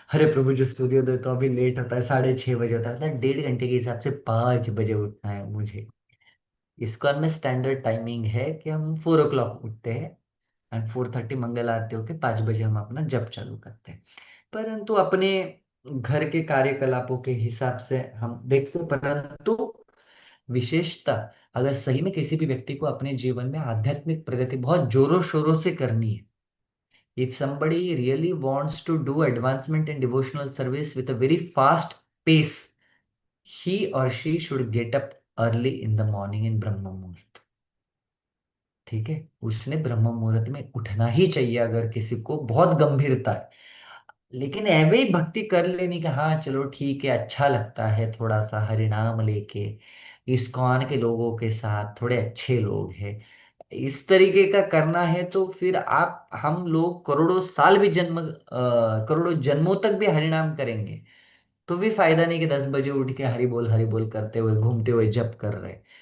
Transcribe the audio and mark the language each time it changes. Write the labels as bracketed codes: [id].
[hi] अरे प्रभु जी, सूर्योदय तो अभी लेट होता है, 6:30 बजे होता है। 1.5 घंटे के हिसाब से 5 बजे उठना है मुझे। इसका में स्टैंडर्ड टाइमिंग है कि हम 4 o'clock उठते हैं एंड 4:30 मंगल आरती होके 5 बजे हम अपना जप चालू करते हैं। परंतु अपने घर के कार्यकलापों के हिसाब से हम देखते हैं। परंतु विशेषता, अगर सही में किसी भी व्यक्ति को अपने जीवन में आध्यात्मिक प्रगति बहुत जोरों शोरों से करनी है, [en] If somebody really wants to do advancement in devotional service with a very fast pace, he or she should get up early in the morning in brahma muhurta. [hi] ठीक है, उसने ब्रह्म मुहूर्त में उठना ही चाहिए अगर किसी को बहुत गंभीरता है। लेकिन ऐवे ही भक्ति कर लेनी कि हाँ चलो ठीक है, अच्छा लगता है थोड़ा सा हरिनाम लेके, इस्कॉन के लोगों के साथ, थोड़े अच्छे लोग हैं, इस तरीके का करना है, तो फिर आप, हम लोग करोड़ों साल भी करोड़ों जन्मों तक भी हरिनाम करेंगे तो भी फायदा नहीं कि 10 बजे उठ के हरि बोल करते हुए घूमते हुए जप कर रहे।